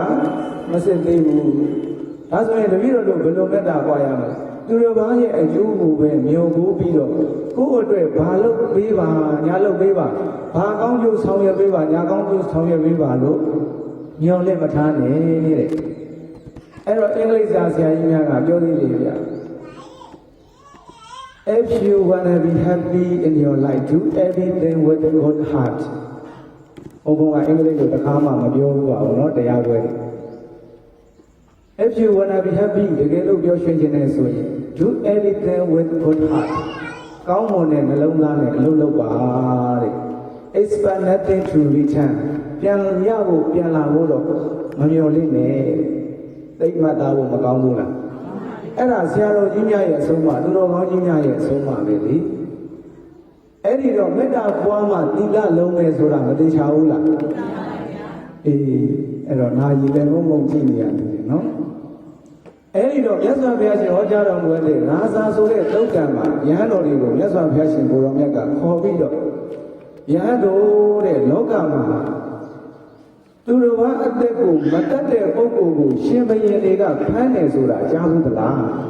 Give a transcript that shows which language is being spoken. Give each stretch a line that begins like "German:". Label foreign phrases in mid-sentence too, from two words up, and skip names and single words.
Burmese: မစစ်သေးဘူးဒါဆိုရင်တပည့်တော်တို့ဘယ်လိုမေတ္တာပွားရမလဲသူတို့ဘာရဲ့အကျိုးကိုပဲမြုံကိုပြီးတော့ကိုယ့်အတွက်ဘာလုပ်ပေးပါညာလုပ်ပေးပါဘာကောင်းကျိုးဆောင်ရွက်ပေးပါညာကောင်းကျိုးဆောင်ရွက်ပေးပါလို့ညွန်လက်မထားနဲ့တဲ့အဲ့တော့အင်္ဂလိပ်စာဆရာကြီးများကပြောသေးတယ်ဗျာ
English: If you want to be happy in your life do everything with a good heart
Burmese: ဘုံကအင်္ဂလိပ်လိုတစ်ခါမှမပြောဘူးပါဘူးเนาะတရားပွဲ
English: If you want to be happy
Burmese: တကယ်လို့ပြောရွှင်ခြင်းနဲ့ဆိုရင်
English: do everything with good heart
Burmese: ကောင်းမွန်တဲ့နှလုံးသားနဲ့အလုပ်လုပ်ပါတဲ့
English: expect nothing to return
Burmese: ပြန်ရဖို့ပြန်လာဖို့တော့မမျှော်လင့်နဲ့ သိမှတ်သားဖို့မကောင်းဘူးလားအဲ့ဒါဆရာတော်ကြီးများရဲ့အဆုံးအမသူတော်ကောင်းကြီးများရဲ့အဆုံးအမပဲလေအဲ့ဒီတော့မေတ္တာပွားမှသီလလုံးမယ်ဆိုတာ မသိချဘူးလားအေးအဲ့တော့နာယီလည်းငုံကြည့်နေရတယ်နော်အဲ့ဒီတော့မြတ်စွာဘုရားရှင်ဟောကြားတော်မူတဲ့ရာဇာဆိုတဲ့သုတ်တံမှာယဟန်တော်တွေကိုမြတ်စွာဘုရားရှင်ကိုရောမြတ်ကခေါ်ပြီးတော့ယဟန်တော်တဲ့လောကမှာသူတော်ဘာအသက်ကိုမတတ်တဲ့ပုဂ္ဂိုလ်ကိုရှင်ဘုရင်တွေကဖမ်းတယ်ဆိုတာကြားဘူးသလား